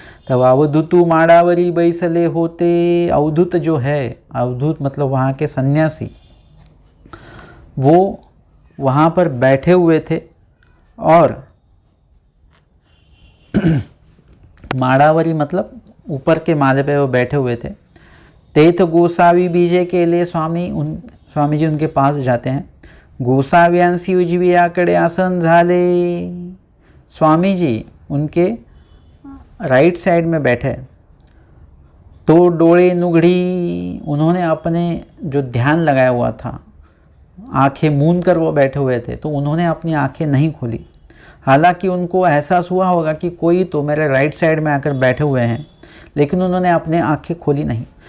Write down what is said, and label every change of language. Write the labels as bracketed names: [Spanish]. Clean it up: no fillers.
[Marathi] तब अवधूतु माड़ावरी बैसले होते। [Hindi] अवधूत जो है, अवधूत मतलब वहाँ के सन्यासी, वो वहाँ पर बैठे हुए थे और माड़ावरी मतलब ऊपर के माले पे वो बैठे हुए थे। [Marathi] तेथ गोसावी बीजे [Hindi] के लिए स्वामी जी उनके पास जाते हैं। [Marathi] गोसाव्यांसी उजवीयाकडे आसन झाले। [Hindi] स्वामी जी उनके राइट साइड में बैठे, तो [Marathi] डोळे नुगड़ी, [Hindi] उन्होंने अपने जो ध्यान लगाया हुआ था, आंखें मूंद कर वो बैठे हुए थे, तो उन्होंने अपनी आंखें नहीं खोली। हालांकि उनको एहसास हुआ होगा कि कोई तो मेरे राइट साइड में आकर बैठे हुए हैं, लेकिन उन्होंने अपने आंखें खोली नहीं।